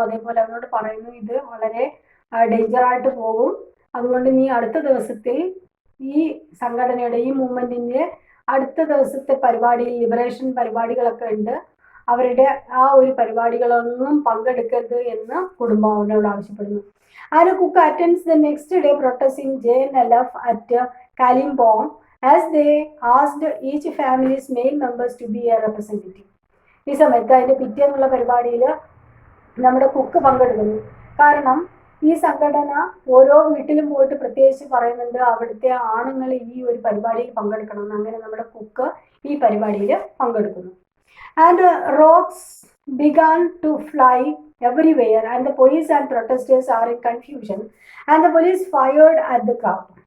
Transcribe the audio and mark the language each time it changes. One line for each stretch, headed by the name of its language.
Malayalam: അതേപോലെ അവനോട് പറയുന്നു ഇത് വളരെ ഡേഞ്ചറായിട്ട് പോകും, അതുകൊണ്ട് നീ അടുത്ത ദിവസത്തിൽ ഈ സംഘടനയുടെ ഈ മൂവ്മെന്റിന്റെ അടുത്ത ദിവസത്തെ പരിപാടിയിൽ ലിബറേഷൻ പരിപാടികളൊക്കെ ഉണ്ട്, അവരുടെ ആ ഒരു പരിപാടികളൊന്നും പങ്കെടുക്കരുത് എന്ന് കുടുംബം അവനോട് ആവശ്യപ്പെടുന്നു.
English: And Cook attends the next day protesting JNLF at Kalimpong as they asked each family's male members to be a representative.
Malayalam: ഈ സമയത്ത് അതിൻ്റെ പിറ്റേന്നുള്ള പരിപാടിയിൽ നമ്മുടെ കുക്ക് പങ്കെടുക്കുന്നു. കാരണം ഈ സംഘടന ഓരോ വീട്ടിലും പോയിട്ട് പ്രത്യേകിച്ച് പറയുന്നുണ്ട് അവിടുത്തെ ആണുങ്ങൾ ഈ ഒരു പരിപാടിയിൽ പങ്കെടുക്കണം. അങ്ങനെ നമ്മുടെ കുക്ക് ഈ പരിപാടിയിൽ പങ്കെടുക്കുന്നു.
English: And rocks began to fly everywhere and the police and protesters are in confusion and the police fired at the crowd.